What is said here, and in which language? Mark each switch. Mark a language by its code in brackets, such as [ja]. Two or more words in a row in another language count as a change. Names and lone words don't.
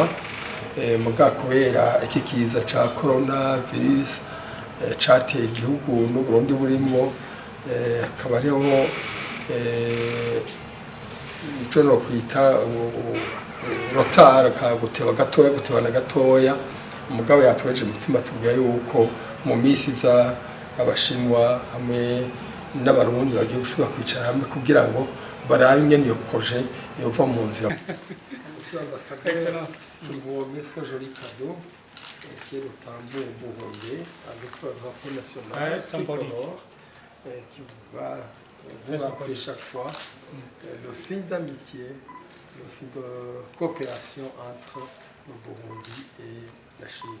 [rn] Muga kubera iki kiza ca coronavirus cateye igihugu n'Uburundi burimwo, akaba ariho ico no kwita rotara gutebana gatoya. Umugabo yatweje umutima tubwira yuko mu misi za Abashinwa hamwe n'Abarundi bagiye gusubira kwicara hamwe kugira ngo barabe ingene iyo projet yova mu nzira. [fr] Excellence, nous vous remercions ce joli cadeau qui est le tambour burundais avec le drapeau national tricolore qui va vous rappeler chaque fois le signe d'amitié, le signe de coopération entre le Burundi et la Chine.